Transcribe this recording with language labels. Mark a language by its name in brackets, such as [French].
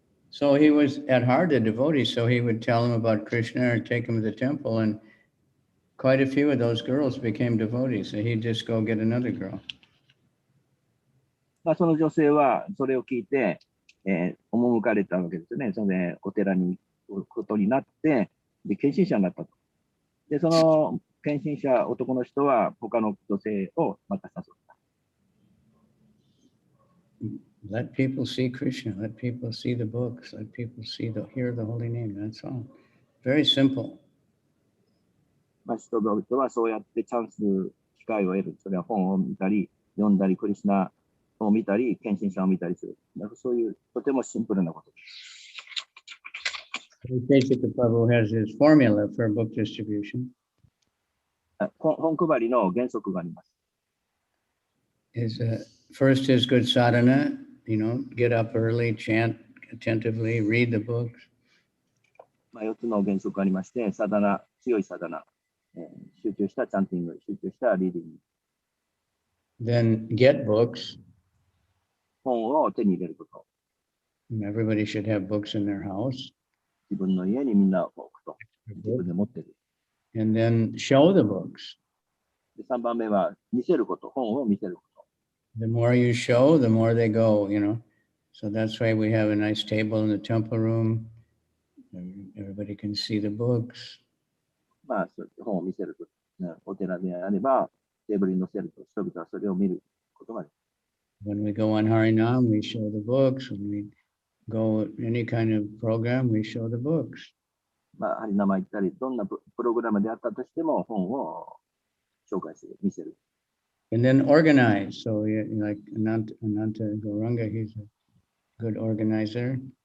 [English] So he was at heart a devotee, so he would tell him about Krishna or take him to the temple, and quite a few of those girls became devotees. So he'd just go get another girl. [Japanese] まあその女性はそれを聞いて、赴かれたわけですね。それでお寺に行くことになって、で献身者になったと。で、その献身者、男の人は他の女性をまた誘った。 [English] Let people see Krishna. Let people see the books. Let people hear the holy name. That's all. Very simple. [Japanese] まあ人々はそうやってチャンス、機会を得る。それは本を見たり、読んだり、クリシュナを見たり、献身者を見たりする。だからそういうとてもシンプルなことです。 [English] Chaitanya Prabhu has his formula for book distribution. [Japanese] 本配りの原則があります。 [English] First is good sadhana, get up early, chant attentively, read the books. [Japanese] 4つの原則がありまして、サダナ、強いサダナ、集中したチャンティング、集中したリーディング。 [English] Then get books. [Japanese] 本を手に入れること。 [English] Everybody should have books in their house. [Japanese] 自分の家にみんな置くと。自分で持ってる。 [English] And then show the books. [Japanese] で3番目は見せること、本を見せること。 [English] The more you show, the more they go, you know. So that's why we have a nice table in the temple room. Everybody can see the books. [Japanese] まあ、本を見せると。お寺であれば、テーブルに載せると、人々はそれを見ることができる。 [English] When we go on Harinam, we show the books. When we go any kind of program, we show the books. [Japanese] まあ、ハリナマ行ったり、どんなプログラムであったとしても、本を紹介する、見せる。 [English] And then organize. So like Ananta Gauranga, he's a good organizer.